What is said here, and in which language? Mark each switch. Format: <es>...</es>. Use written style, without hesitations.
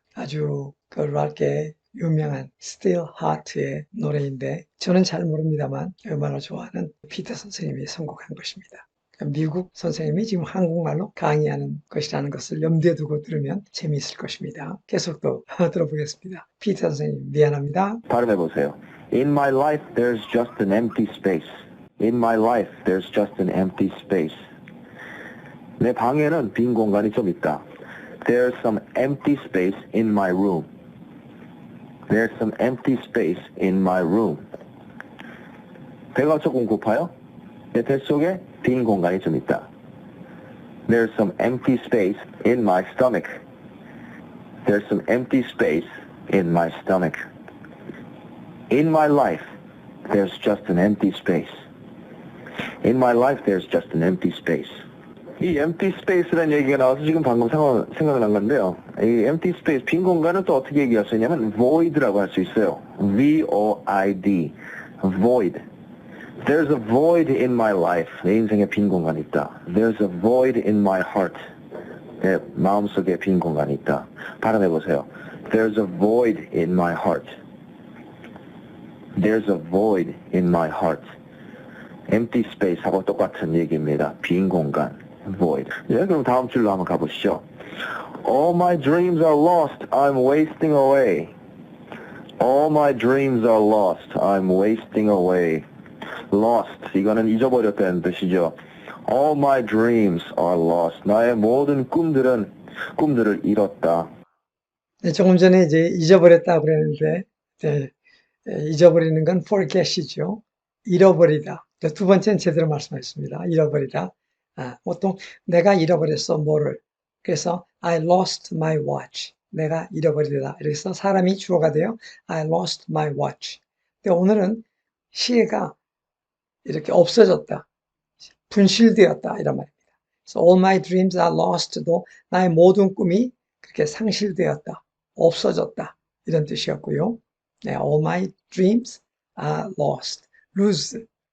<ko>아주 락의 유명한 Still Heart의 노래인데 저는 잘 모릅니다만 음악을 좋아하는 피터 선생님이 선곡한 것입니다. 미국 선생님이 지금 한국말로 강의하는 것이라는 것을 염두에 두고 들으면 재미있을 것입니다. 계속 또 들어보겠습니다. 피터 선생님 미안합니다. 발음해보세요.</ko> <en>In my life there's just an empty space. In my life there's just an empty space.</en> <ko>내 방에는 빈 공간이 좀 있다.</ko> <en>There's some empty space in my room. There's some empty space in my room.</en> <ko>배가 조금 고파요? 내 뱃속에 빈 공간이 좀 있다.</ko> <en>There's some empty space in my stomach. There's some empty space in my stomach. In my life, there's just an empty space. In my life, there's just an empty space.</en> <ko>이 empty space라는 얘기가 나와서 지금 방금 생각난 건데요. 이 empty space, 빈 공간은 또 어떻게 얘기할 수 있냐면 void라고 할 수 있어요.</ko> <en>V-O-I-D, void. There's a void in my life.</en> <ko>내 인생에 빈 공간이 있다.</ko> <en>There's a void in my heart.</en> <ko>내 마음속에 빈 공간이 있다. 발음해보세요.</ko> <en>There's a void in my heart. There's a void in my heart.</en> <ko>empty space하고 똑같은 얘기입니다. 빈 공간, void. 예, 그럼 다음 줄로 한번 가보시죠.</ko> <en>All my dreams are lost. I'm wasting away. All my dreams are lost. I'm wasting away. Lost.</en> <ko>이거는 잊어버렸다는 뜻이죠.</ko> <en>All my dreams are lost.</en> <ko>나의 모든 꿈들을 잃었다. 네, 조금 전에 이제 잊어버렸다고 그랬는데, 네, 잊어버리는 건 forget이죠. 잃어버리다. 두 번째는 제대로 말씀하셨습니다. 잃어버리다. 보통 내가 잃어버렸어, 뭐를.</ko> <en>그래서 I lost my watch.</en> <ko>내가 잃어버리다. 그래서 사람이 주어가 돼요.</ko> <en>I lost my watch.</en> <ko>근데 오늘은 시가 이렇게 없어졌다. 분실되었다. 이런 말입니다. 그래서</ko> <en>all my dreams are lost</en> <ko>도 나의 모든 꿈이 그렇게 상실되었다. 없어졌다. 이런 뜻이었고요. 네,</ko> <en>all my dreams are lost. lose.</en>